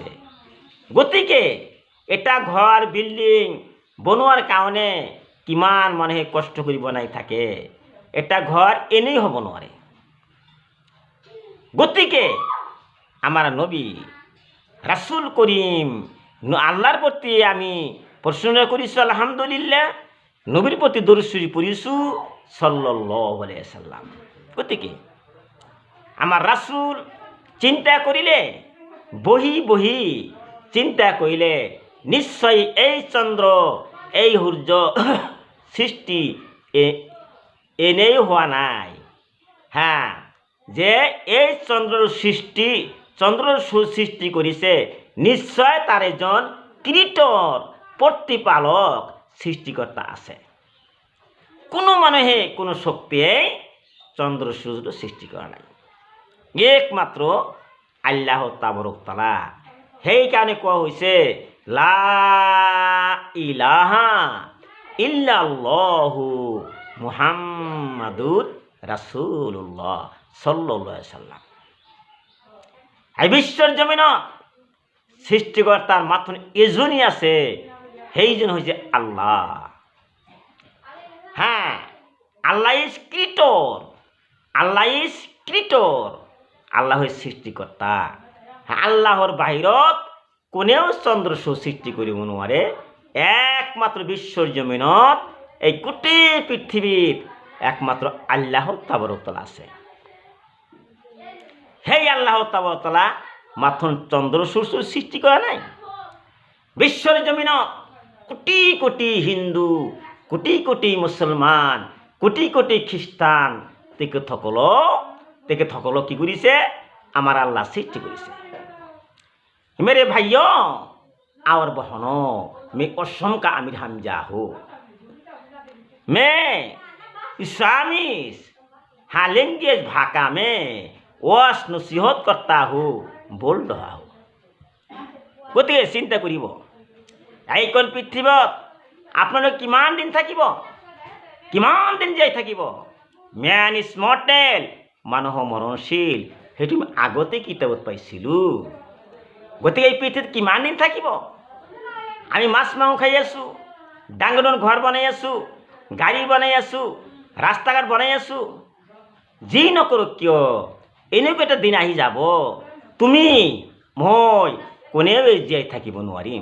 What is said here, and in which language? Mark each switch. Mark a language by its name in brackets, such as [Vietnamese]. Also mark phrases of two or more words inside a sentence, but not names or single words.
[Assamese] গতিকে এটা ঘৰ, বিল্ডিং বনোৱাৰ কাৰণে কিমান মানুহে কষ্ট কৰি বনাই থাকে। এটা ঘৰ এনেই হ'ব নোৱাৰে। গতিকে আমাৰ নবী ৰাসূল করিম আল্লাহৰ প্ৰতি আমি প্ৰশংসা কৰিছোঁ, আলহামদুলিল্লাহ। নবীৰ প্ৰতি দৰুদ শৰীফ পঢ়িছোঁ, [Arabic] صلى الله عليه وسلم. [Assamese] গতিকে আমাৰ ৰাসূল চিন্তা কৰিলে, বহি বহি চিন্তা কৰিলে, নিশ্চয় এই চন্দ্ৰ, এই সূৰ্য সৃষ্টি এনেই হোৱা নাই। যে এই চন্দ্ৰৰ সৃষ্টি কৰিছে, নিশ্চয় তাৰ এজন ক্ৰিয়েটৰ, প্ৰতিপালক, সৃষ্টিকৰ্তা আছে। কোনো মানুহে, কোনো শক্তিয়ে চন্দ্ৰ সূৰ্য সৃষ্টি কৰা নাই, একমাত্ৰ আল্লাহ তাবাৰক তাআলা। সেইকাৰণে কোৱা হৈছে [Arabic] لا إله إلا الله محمد رسول الله صلى الله عليه وسلم. [Assamese] এই বিশ্বৰ জমিনত সৃষ্টিকৰ্তাৰ মাত্ৰ এজনেই আছে, সেইজন হৈছে আল্লাহ। [English] Allah is creator, Allah is creator, [Assamese] আল্লাহ হৈছে সৃষ্টিকৰ্তা। আল্লাহৰ বাহিৰত কোনেও চন্দ্ৰ সৃষ্টি কৰিব নোৱাৰে। একমাত্ৰ বিশ্বৰ জমিনত এই গোটেই পৃথিৱীত একমাত্ৰ আল্লাহ তাবাৰক তাআলা আছে। সেই আল্লাহ তাবারক তাআলা মাত্র চন্দ্র সূর্য সৃষ্টি করা নাই। বিশ্বের জমিনত কোটি কোটি হিন্দু, কোটি কোটি মুসলমান, কোটি কোটি খ্রিস্টান তেখেতসকলক তেখেতসকলক কি কৰিছে? আমাৰ আল্লাহ সৃষ্টি কৰিছে। [Hindi] मेरे भाइयों और बहनों, मैं कसम का आमिर हमजा हूँ। मैं इस्लामिस हाँ लैंग्वेज भाषा में वाज़ नसीहत करता हो बोल रहा हो। [Assamese] গতিকে চিন্তা কৰিব, এইখন পৃথিৱীত আপোনালোক কিমান দিন থাকিব? কিমান দিন জীয়াই থাকিব? [English] Man is mortal, [Assamese] মানুহ মৰণশীল, সেইটো আমি আগতে কিতাপত পাইছিলোঁ। গতিকে এই পৃথিৱীত কিমান দিন থাকিব? আমি মাছ মাংস খাই আছোঁ, ডাঙৰ ডাঙৰ ঘৰ বনাই আছোঁ, গাড়ী বনাই আছোঁ, ৰাস্তা ঘাট বনাই আছোঁ। যি নকৰোঁ কিয় এনেকুৱা এটা দিন আহি যাব, তুমি মই কোনেও জীয়াই থাকিব নোৱাৰিম।